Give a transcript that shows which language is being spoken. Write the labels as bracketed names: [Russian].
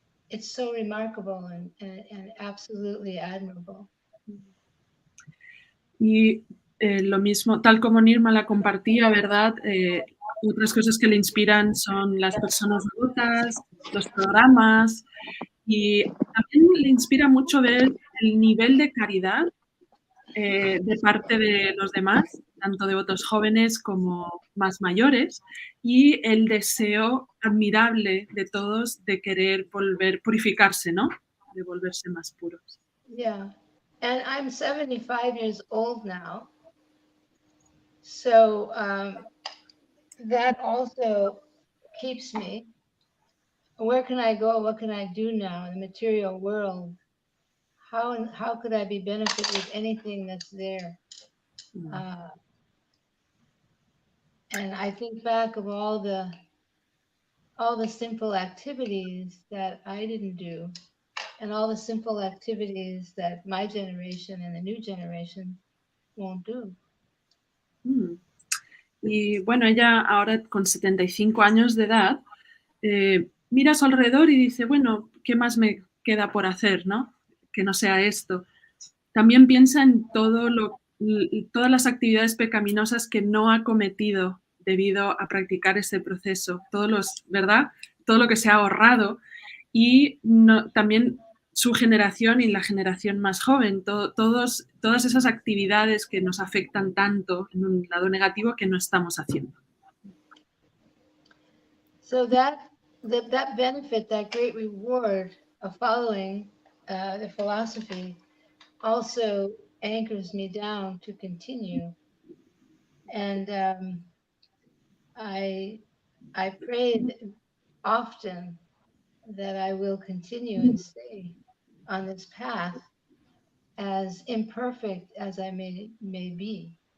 [English] It's so remarkable and absolutely admirable. [Spanish] Y lo mismo, tal como Nirmala compartía, ¿verdad? Otras cosas que le inspiran son las personas devotas, los programas, y también le inspira mucho ver el nivel de caridad de parte de los demás, tanto devotos jóvenes como más mayores, y el deseo admirable de todos de querer purificarse, ¿no? De volverse más puros. [English] Yeah, and I'm 75 years old now, so that also keeps me. Where can I go? What can I do now in the material world? How could I be benefited with anything that's there? And I think back of all the simple activities that I didn't do, and all the simple activities that my generation and the new generation won't do. [Spanish] Y bueno, ella ahora con 75 años de edad mira a su alrededor y dice, bueno, ¿qué más me queda por hacer, no? Que no sea esto. También piensa en todas las actividades pecaminosas que no ha cometido debido a practicar este proceso, ¿verdad? Todo lo que se ha ahorrado, y también su generación y la generación más joven, todas esas actividades que nos afectan tanto en un lado negativo que no estamos haciendo. [English] So that benefit, that great reward of following the philosophy also anchors me down to continue. And I prayed often that I will continue and stay on this path, as imperfect as I may be.